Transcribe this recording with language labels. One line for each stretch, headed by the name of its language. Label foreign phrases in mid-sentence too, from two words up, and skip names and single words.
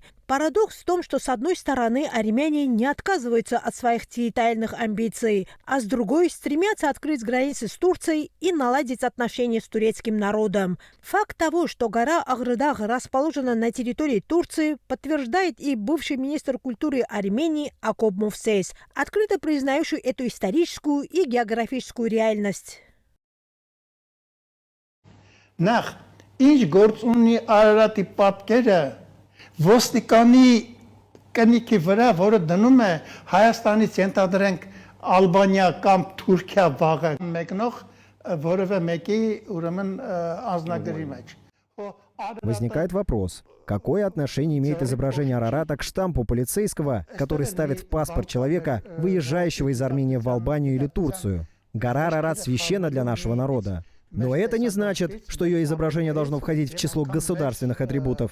Russian: Парадокс в том, что с одной стороны армяне не отказываются от своих территориальных амбиций, а с другой стремятся открыть границы с Турцией и наладить отношения с турецким народом. Факт того, что гора Аградах расположена на территории Турции, подтверждает и бывший министр культуры Армении Акоп Мовсес, открыто признающий эту историческую и географическую реальность.
Armenian: Նախ, ինչ գործ ունի Արարատի պատկերը ոստիկանի կնիքի վրա, որը դնում է Հայաստանից ենթադրենք Ալբանիա կամ Թուրքիա վաղը մեկնող որևէ մեկի ուրեմն անձնագրի մեջ։
Russian: Возникает вопрос, какое отношение имеет изображение Арарата к штампу полицейского, который ставит в паспорт человека, выезжающего из Армении в Албанию или Турцию? Гора Арарат священна для нашего народа. Но это не значит, что ее изображение должно входить в число государственных атрибутов.